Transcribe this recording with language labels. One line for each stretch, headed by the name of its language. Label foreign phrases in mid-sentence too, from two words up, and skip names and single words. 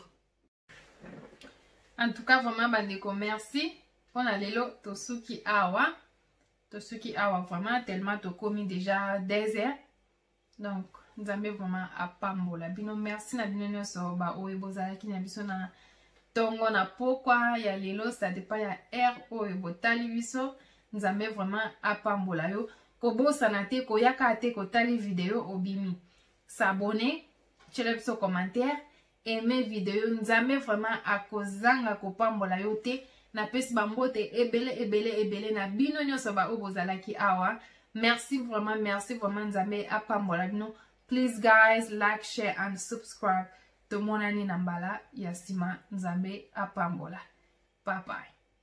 French: en tout cas vraiment
Lingala: bandeko merci mpona lelo tosuki awa
French: vraiment tellement
Lingala: tokomi
French: déjà 2 heures
Lingala: donc nzambe vraiment apambola bino merci na bino nyonso baoyo bozalaki na biso na ntongo na pokwa ya lelo
French: ça dépend
Lingala: ya air oyo botali biso nzambe vraiment apambola yo kobosana te koyaka te kotali video obimi. S'abonner, tshele biso commentaire, aimer video nzambe vraiment akozanga kopambola yo te. Na pesi bambote ebele na bino nyonso ba obozalaki awa.
French: Merci vraiment
Lingala: nzambe apambola bino.
English: Please guys, like, share and subscribe.
Lingala: Tomonani na mbala ya nsima nzambe apambola.
English: Bye bye.